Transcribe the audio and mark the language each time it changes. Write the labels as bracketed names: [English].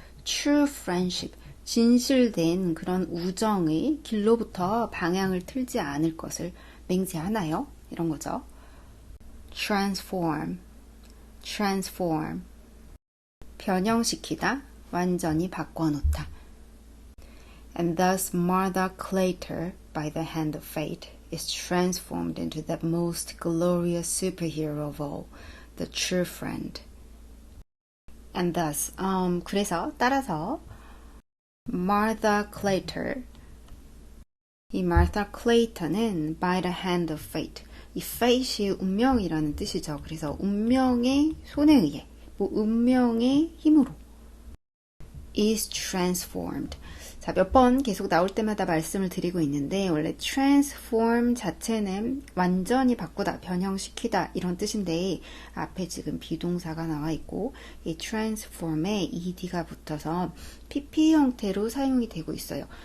[English] True friendship, [Korean] 진실된 그런 우정의 길로부터 방향을 틀지 않을 것을 맹세하나요? 이런 거죠. transform, transform. 변형시키다, 완전히 바꿔놓다. [English] And thus Martha Claytor, by the hand of fate, is transformed into the most glorious superhero of all, the true friend. And thus, [Korean] 그래서, 따라서, [English] Martha Claytor, 이 Martha Clayton은 by the hand of fate, 이 fate이 [Korean] 운명이라는 뜻이죠. 그래서 운명의 손에 의해, 운명의 힘으로 [English] is transformed. [Korean] 자, 몇 번 계속 나올 때마다 말씀을 드리고 있는데 원래 transform 자체는 완전히 바꾸다, 변형시키다 이런 뜻인데 앞에 지금 비동사가 나와 있고 이 transform에 ed가 붙어서 PP 형태로 사용이 되고 있어요.